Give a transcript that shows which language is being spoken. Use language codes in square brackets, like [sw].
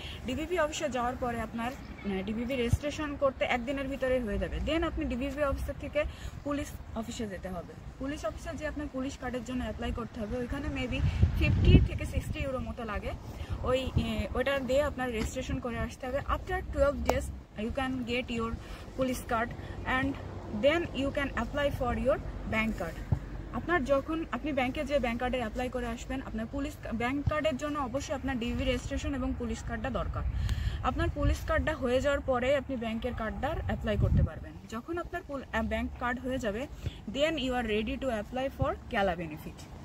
[bn] ডিভিভি অফিসে যাওয়ার পরে আপনার ডিভিভি রেজিস্ট্রেশন করতে একদিনের ভিতরে হয়ে যাবে। দেন আপনি ডিভিভি অফিসের থেকে পুলিশ অফিসে যেতে হবে। পুলিশ অফিসে যে আপনার পুলিশ কার্ডের জন্য অ্যাপ্লাই করতে হবে, ওইখানে মেবি 50 থেকে 60 ইউরো মতো লাগে। ওইটা দিয়ে আপনার রেজিস্ট্রেশন করে আসতে হবে। [en] After 12 days you can get your police card and then you can apply for your bank card. [bn] আপনার যখন আপনি ব্যাংকে যে ব্যাংক কার্ডের অ্যাপ্লাই করে আসবেন, আপনার পুলিশ ব্যাংক কার্ডের জন্য অবশ্যই আপনার ডিভি রেজিস্ট্রেশন এবং পুলিশ কার্ডটা দরকার। আপনার পুলিশ কার্ডটা হয়ে যাওয়ার পরে আপনি ব্যাংকের কার্ডটার অ্যাপ্লাই করতে পারবেন। যখন আপনার ব্যাংক কার্ড হয়ে যাবে, [en] Then you are ready to apply for ক্যালা benefit.